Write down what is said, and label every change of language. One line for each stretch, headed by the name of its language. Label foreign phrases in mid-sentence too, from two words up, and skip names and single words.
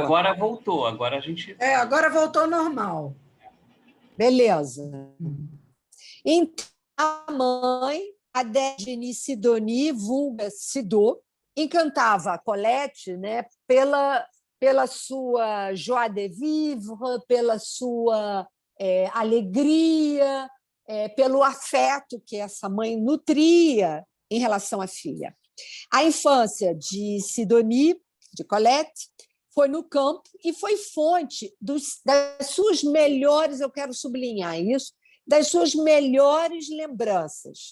Portuguese: agora voltou, agora a gente... Agora voltou ao normal. Beleza. Então, a mãe, a Dejeni Sidoni, vulga Sidô, encantava a Colette, né, pela sua
French: joie de vivre,
Portuguese: pela sua alegria, pelo afeto que essa mãe nutria em relação à filha. A infância de Sidonie, de Colette, foi no campo e foi fonte das suas melhores, eu quero sublinhar isso, das suas melhores lembranças.